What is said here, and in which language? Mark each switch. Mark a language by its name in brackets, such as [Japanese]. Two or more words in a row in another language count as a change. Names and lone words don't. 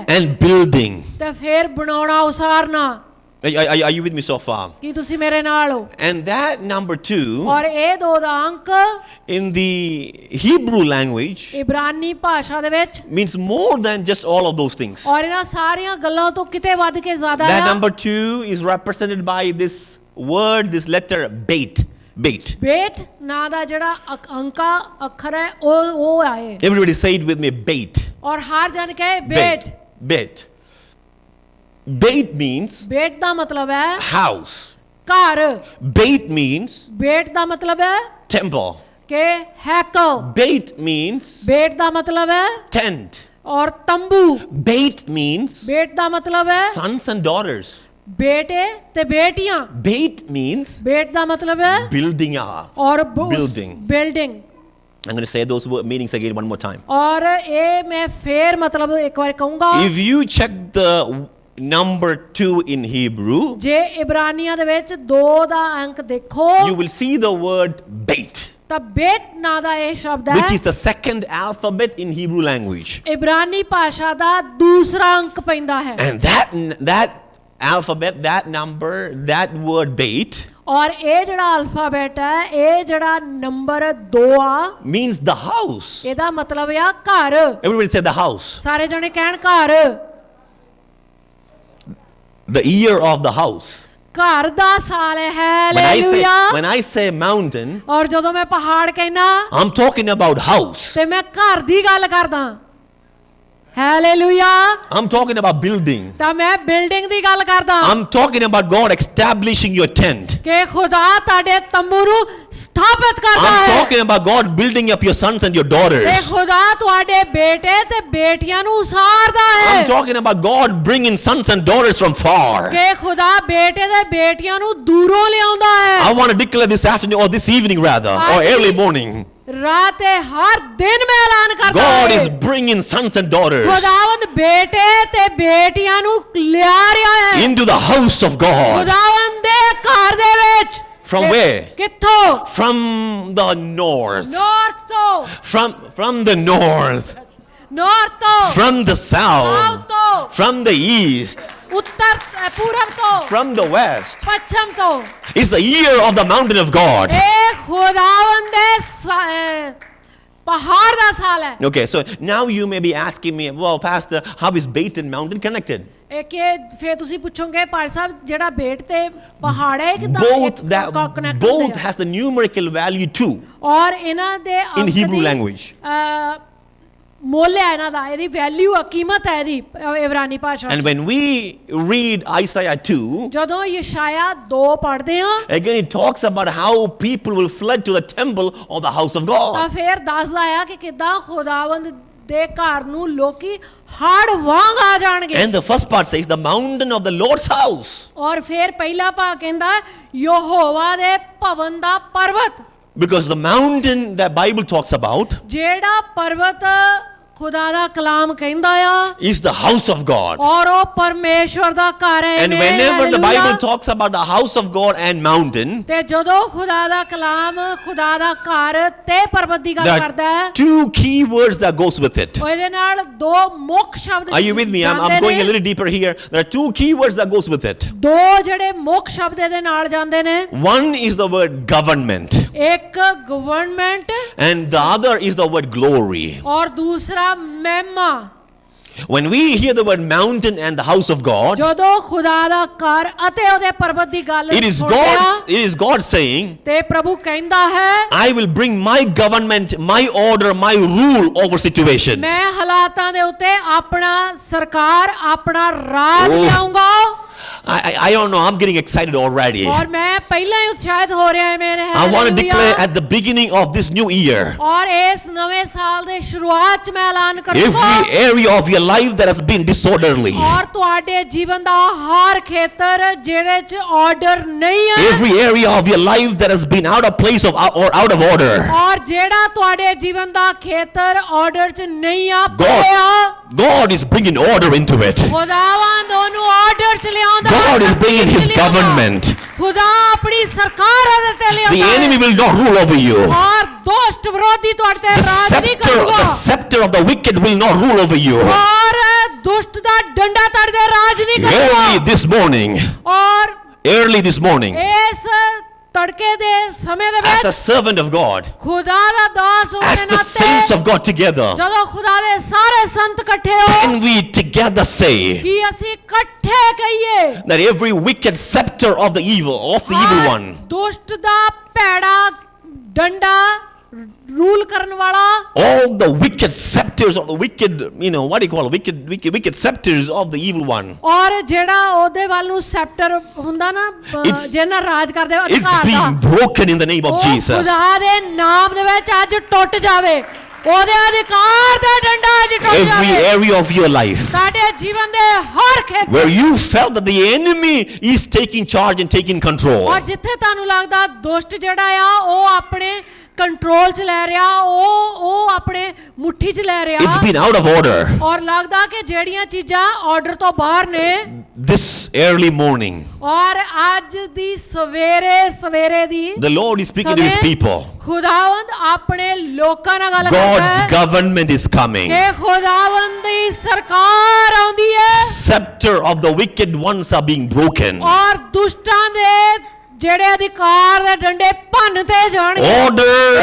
[English] And building. [Punjabi] ਤੇ ਫਿਰ ਬਣਾਉਣਾ ਉਸਾਰਨਾ। [English] Are you with me so far? [Punjabi] ਕੀ ਤੁਸੀਂ ਮੇਰੇ ਨਾਲ ਹੋ? [English] And that number 2 [Punjabi] ਔਰ ਇਹ 2 ਦਾ ਅੰਕ [English] in the Hebrew language [Punjabi] ਇਬਰਾਨੀ ਭਾਸ਼ਾ ਦੇ ਵਿੱਚ [English] means more than just all of those things. [Punjabi] ਔਰ ਇਹਨਾਂ ਸਾਰੀਆਂ ਗੱਲਾਂ ਤੋਂ ਕਿਤੇ ਵੱਧ ਕੇ ਜ਼ਿਆਦਾ [English] That [Punjabi] ਹੈ। [English] number 2 is represented by this word, this letter, bait. Bait. [Punjabi] ਬੇਟ ਨਾਂ ਦਾ ਜਿਹੜਾ ਅੰਕਾ ਅੱਖਰ ਹੈ ਉਹ ਆਏ। [English] Everybody say it with me, bait. [Punjabi] ਔਰ ਹਰ ਜਨ ਕਹੇ ਬੇਟ। [English] Bait. Bait means [Punjabi] ਬੇਟ ਦਾ ਮਤਲਬ ਹੈ [English] house. [Punjabi] ਘਰ। [English] Bait means [Punjabi] ਬੇਟ ਦਾ ਮਤਲਬ ਹੈ [English] temple. [Punjabi] ਕਿ ਹੈਕਲ। [English] Bait means [Punjabi] ਬੇਟ ਦਾ ਮਤਲਬ ਹੈ [English] tent. [Punjabi] ਔਰ ਤੰਬੂ। [English] Bait means [Punjabi] ਬੇਟ ਦਾ ਮਤਲਬ ਹੈ [English] sons and daughters. [Punjabi] ਬੇਟੇ ਤੇ ਬੇਟੀਆਂ। [English] Bait means [Punjabi] ਬੇਟ ਦਾ ਮਤਲਬ ਹੈ [English] building up. [Punjabi] ਔਰ [English] Building. [Punjabi] ਬਿਲਡਿੰਗ। [English] I'm going to say those meanings again one more time. [Punjabi] ਔਰ ਇਹ ਮੈਂ ਫੇਰ ਮਤਲਬ ਇੱਕ ਵਾਰ ਕਹੂੰਗਾ। [English] If you check the number 2 in Hebrew, [Punjabi] ਜੇ ਇਬਰਾਨੀਆਂ ਦੇ ਵਿੱਚ 2 ਦਾ ਅੰਕ ਦੇਖੋ [English] you will see the word bait, [Punjabi] ਤਾਂ ਬੇਟ ਨਾਂ ਦਾ ਇਹ ਸ਼ਬਦ [English] which [Punjabi] ਹੈ। [English] is the second alphabet in Hebrew language. [Punjabi] ਇਬਰਾਨੀ ਭਾਸ਼ਾ ਦਾ ਦੂਸਰਾ ਅੰਕ ਪੈਂਦਾ ਹੈ। [English] And that alphabet, that number, that word bait [Punjabi] ਔਰ ਇਹ ਜਿਹੜਾ ਅਲਫਾਬੈਟ ਹੈ ਇਹ ਜਿਹੜਾ ਨੰਬਰ 2 ਆ [English] means the house. [Punjabi] ਇਹਦਾ ਮਤਲਬ ਆ ਘਰ। [English] Everybody say the house. [Punjabi] ਸਾਰੇ ਜਣੇ ਕਹਿਣ ਘਰ। [English] The ear of the house. [Punjabi] ਘਰ ਦਾ ਸਾਲ ਹੈ [English] When [Punjabi] ਹਾਲੇਲੂਇਆ [English] I say mountain, [Punjabi] ਔਰ ਜਦੋਂ ਮੈਂ ਪਹਾੜ ਕਹਿਣਾ [English] I'm talking about house. [Punjabi] ਤੇ ਮੈਂ ਘਰ ਦੀ ਗੱਲ ਕਰਦਾ ਹਾਲੇਲੂਇਆ [English] I'm talking about building. [Punjabi] ਤਾਂ ਮੈਂ ਬਿਲਡਿੰਗ ਦੀ ਗੱਲ ਕਰਦਾ [English] I'm talking about God establishing your tent. [Punjabi] ਕਿ ਖੁਦਾ ਤੁਹਾਡੇ ਤੰਬੂ ਨੂੰ ਸਥਾਪਿਤ ਕਰਦਾ [English] I'm [Punjabi] ਹੈ [English] talking about God building up your sons and your [Punjabi] ਤੇ [English] daughters. [Punjabi] ਖੁਦਾ ਤੁਹਾਡੇ ਬੇਟੇ ਤੇ ਬੇਟੀਆਂ ਨੂੰ ਉਸਾਰਦਾ ਹੈ [English] I'm talking about God bringing sons and daughters from far. [Punjabi] ਕਿ ਖੁਦਾ ਬੇਟੇ ਤੇ ਬੇਟੀਆਂ ਨੂੰ ਦੂਰੋਂ ਲਿਆਉਂਦਾ [English] I [Punjabi] ਹੈ [English] want to declare this afternoon or this evening rather, or early morning. [Punjabi] ਰਾਤ ਤੇ ਹਰ ਦਿਨ ਮੈਂ ਐਲਾਨ ਕਰਦਾ [English] God is [Punjabi] ਹਾਂ [English] bringing sons and daughters [Punjabi] ਖੁਦਾਵੰਦ ਬੇਟੇ ਤੇ ਬੇਟੀਆਂ ਨੂੰ ਲਿਆ ਰਿਹਾ ਹੈ [English] into the house of God. [Punjabi] ਖੁਦਾਵੰਦ ਦੇ ਘਰ ਦੇ ਵਿੱਚ [English] From [Punjabi] ਤੇ [English] where? [Punjabi] ਕਿੱਥੋਂ [English] From the north. [Punjabi] ਨਾਰਥ ਤੋਂ [English] From the north. [Punjabi] ਨਾਰਥ ਤੋਂ [English] From the [Punjabi] ਸਾਊਥ [English] south. [Punjabi] ਤੋਂ [English] From the east. [Punjabi] ਉੱਤਰ ਪੂਰਬ ਤੋਂ [English] From the west. [Punjabi] ਪੱਛਮ ਤੋਂ [English] It's the year of the mountain of God. [Punjabi] ਇਹ ਖੁਦਾਵੰਦ ਦੇ ਪਹਾੜ ਦਾ ਸਾਲ ਹੈ [English] Okay, so now you may be asking me, well, Pastor, how is Baton Mountain connected? [Punjabi] ਇਹ ਕਿ ਫਿਰ ਤੁਸੀਂ ਪੁੱਛੋਗੇ ਭਾਈ ਸਾਹਿਬ ਜਿਹੜਾ ਬੇਟ ਤੇ ਪਹਾੜ ਹੈ ਕਿਦਾਂ [English] Both has the numerical value too [Punjabi] ਔਰ ਇਹਨਾਂ ਦੇ [English] in Hebrew language. [Punjabi] ਮੁੱਲ ਹੈ ਇਹਨਾਂ ਦਾ ਇਹਦੀ ਵੈਲਿਊ ਆ ਕੀਮਤ ਹੈ ਇਹਦੀ ਇਬਰਾਨੀ ਭਾਸ਼ਾ [English] And when we read Isaiah 2, [Punjabi] ਜਦੋਂ ਯਸ਼ਾਇਆ 2 ਪੜ੍ਹਦੇ ਹਾਂ [English] again it talks about how people will flood to the temple of the house of [Punjabi] ਤਾਂ [English] God. [Punjabi] ਫਿਰ ਦੱਸਦਾ ਆ ਕਿ ਕਿਦਾਂ ਖੁਦਾਵੰਦ ਦੇ ਘਰ ਨੂੰ ਲੋਕੀ ਹੜ ਵਾਂਗ ਆ ਜਾਣਗੇ [English] And the first part says the mountain of the Lord's house. [Punjabi] ਔਰ ਫਿਰ ਪਹਿਲਾ ਭਾਗ ਕਹਿੰਦਾ ਯਹੋਵਾ ਦੇ ਭਵਨ ਦਾ ਪਰਬਤ [English] Because the mountain that Bible talks about [Punjabi] ਜਿਹੜਾ ਪਰਬਤ ਖੁਦਾ ਦਾ ਕਲਾਮ ਕਹਿੰਦਾ ਆ [English] is the house of God. [Punjabi] ਔਰ ਉਹ ਪਰਮੇਸ਼ਵਰ ਦਾ ਘਰ ਹੈ [English] And whenever the Bible talks about the house of God and mountain, [Punjabi] ਤੇ ਜਦੋਂ ਖੁਦਾ ਦਾ ਕਲਾਮ ਖੁਦਾ ਦਾ ਘਰ ਤੇ ਪਰਬਤ ਦੀ ਗੱਲ [English] there [Punjabi] ਕਰਦਾ [English] are [Punjabi] ਹੈ [English] two key words that goes with it. [Punjabi] ਉਹਦੇ ਨਾਲ ਦੋ ਮੁੱਖ ਸ਼ਬਦ [English] Are you with me? I'm going a little deeper here. There are two key words that goes with it. [Punjabi] ਦੋ ਜਿਹੜੇ ਮੁੱਖ ਸ਼ਬਦ ਇਹਦੇ ਨਾਲ ਜਾਂਦੇ ਨੇ [English] One is the word government [Punjabi] ਇੱਕ ਗਵਰਨਮੈਂਟ [English] and the other is the word glory. [Punjabi] ਔਰ ਦੂਸਰਾ ਮਹਿਮਾ [English] When we hear the word mountain and the house of God, [Punjabi] ਜਦੋਂ ਖੁਦਾ ਦਾ ਘਰ ਅਤੇ ਉਹਦੇ ਪਰਬਤ ਦੀ ਗੱਲ [English] it is [Punjabi] ਸੁਣਦੇ ਆ [English] God saying, [Punjabi] ਤੇ ਪ੍ਰਭੂ ਕਹਿੰਦਾ ਹੈ [English] I will bring my government, my order, my rule over situation. [Punjabi] ਮੈਂ ਹਾਲਾਤਾਂ ਦੇ ਉੱਤੇ ਆਪਣਾ ਸਰਕਾਰ ਆਪਣਾ ਰਾਜ [English] Oh. [Punjabi] ਲਿਆਉਂਗਾ [English] I don't know, I'm getting excited already. [Punjabi] ਔਰ ਮੈਂ ਪਹਿਲਾਂ ਹੀ ਉਤਸ਼ਾਹਿਤ ਹੋ ਰਿਹਾ ਹੈ ਮੇਰੇ [English] I want to declare at the beginning of this new year, [Punjabi] ਔਰ ਇਸ ਨਵੇਂ ਸਾਲ ਦੇ ਸ਼ੁਰੂਆਤ ਚ ਮੈਂ ਐਲਾਨ ਕਰੂੰਗਾ [English] every area of your life that has been disorderly, [Punjabi] ਔਰ ਤੁਹਾਡੇ ਜੀਵਨ ਦਾ ਹਰ ਖੇਤਰ ਜਿਹੜੇ ਚ ਆਰਡਰ ਨਹੀਂ ਹੈ [English] every area of your life that has been out of place or out of order, [Punjabi] ਔਰ ਜਿਹੜਾ ਤੁਹਾਡੇ ਜੀਵਨ ਦਾ ਖੇਤਰ ਆਰਡਰ ਚ ਨਹੀਂ ਆ ਪਿਆ [English] God is bringing order into it. [Punjabi] ਖੁਦਾਵੰਦ ਉਹਨੂੰ ਆਰਡਰ ਚ ਲਿਆਉਂਦਾ [English] God is bringing His government. [Punjabi] ਖੁਦਾ ਆਪਣੀ ਸਰਕਾਰ ਉਹਦੇ ਤੇ [English] The [Punjabi] ਲਿਆਉਂਦਾ [English] enemy will not rule over you. [Punjabi] ਔਰ ਦੁਸ਼ਟ ਵਿਰੋਧੀ ਤੁਹਾਡੇ ਤੇ ਰਾਜ ਨਹੀਂ [English] The [Punjabi] ਕਰੂਗਾ [English] scepter of the wicked will not rule over you. [Punjabi] ਔਰ ਦੁਸ਼ਟ ਦਾ ਡੰਡਾ ਤੁਹਾਡੇ ਤੇ ਰਾਜ ਨਹੀਂ [English] Early [Punjabi] ਕਰੂਗਾ [English] this morning, [Punjabi] ਔਰ [English] early this morning, [Punjabi] ਇਸ ਤੜਕੇ ਦੇ ਸਮੇਂ ਦੇ [English] as a [Punjabi] ਵਿੱਚ [English] servant of God, [Punjabi] ਖੁਦਾ ਦਾ ਦਾਸ ਹੋਣ [English] as [Punjabi] ਦੇ [English] the saints [Punjabi] ਨਾਤੇ [English] of God together, [Punjabi] ਜਦੋਂ ਖੁਦਾ ਦੇ ਸਾਰੇ ਸੰਤ ਇਕੱਠੇ ਹੋ [English] can we together say [Punjabi] ਕਿ ਅਸੀਂ ਇਕੱਠੇ ਕਹੀਏ [English] that every wicked scepter of the evil one, [Punjabi] ਦੁਸ਼ਟ ਦਾ ਭੈੜਾ ਡੰਡਾ ਰੂਲ ਕਰਨ ਵਾਲਾ [English] all the wicked scepters of the wicked, what do you call it? Wicked scepters of the evil one, [Punjabi] ਔਰ ਜਿਹੜਾ ਉਹਦੇ ਵੱਲ ਨੂੰ ਸੈਪਟਰ ਹੁੰਦਾ ਨਾ ਜਿਹਨਾਂ ਰਾਜ ਕਰਦੇ [English] it's [Punjabi] ਅਧਿਕਾਰ [English] being [Punjabi] ਦਾ [English] broken in the name of [Punjabi] ਉਹ [English] Jesus. [Punjabi] ਖੁਦਾ ਦੇ ਨਾਮ ਦੇ ਵਿੱਚ ਅੱਜ ਟੁੱਟ ਜਾਵੇ ਉਹਦੇ ਅਧਿਕਾਰ ਦਾ ਡੰਡਾ ਅੱਜ ਟੁੱਟ [English] Every [Punjabi] ਜਾਵੇ [English] area of your life [Punjabi] ਸਾਡੇ ਜੀਵਨ ਦੇ ਹਰ ਖੇਤਰ [English] where you felt that the enemy is taking charge and taking control, [Punjabi] ਔਰ ਜਿੱਥੇ ਤੁਹਾਨੂੰ ਲੱਗਦਾ ਦੁਸ਼ਟ ਜਿਹੜਾ ਆ ਉਹ ਆਪਣੇ ਕੰਟਰੋਲ ਚ ਲੈ ਰਿਹਾ ਉਹ ਆਪਣੇ ਮੁੱਠੀ ਚ ਲੈ ਰਿਹਾ [English] it's been out of order. [Punjabi] ਔਰ ਲੱਗਦਾ ਕਿ ਜਿਹੜੀਆਂ ਚੀਜ਼ਾਂ ਆਰਡਰ ਤੋਂ ਬਾਹਰ ਨੇ [English] This early morning, [Punjabi] ਔਰ ਅੱਜ ਦੀ ਸਵੇਰੇ ਦੀ [English] the Lord is speaking to His people. [Punjabi] ਖੁਦਾਵੰਦ ਆਪਣੇ ਲੋਕਾਂ ਨਾਲ ਗੱਲ ਕਰਦਾ [English] God's [Punjabi] ਹੈ [English] government is coming. [Punjabi] ਕਿ ਖੁਦਾਵੰਦ ਦੀ ਸਰਕਾਰ ਆਉਂਦੀ ਹੈ [English] Scepter of the wicked ones are being broken. [Punjabi] ਔਰ ਦੁਸ਼ਟਾਂ ਦੇ ਜਿਹੜੇ ਅਧਿਕਾਰ ਦੇ ਡੰਡੇ ਭੰਨ ਤੇ ਜਾਣਗੇ [English] Order